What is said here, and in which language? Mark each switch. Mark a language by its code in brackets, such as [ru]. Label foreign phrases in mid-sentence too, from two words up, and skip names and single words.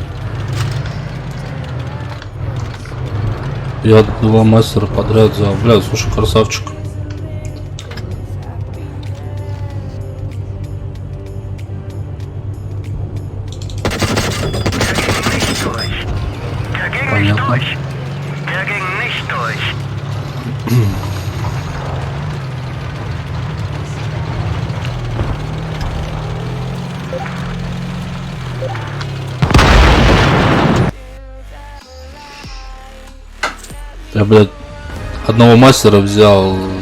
[ru] Я 2 мастера подряд взял. Бля, слушай, красавчик. [de] Der ging nicht [ru] Понятно. [de] durch. Der ging nicht durch. [ru] Я, блядь, одного мастера взял.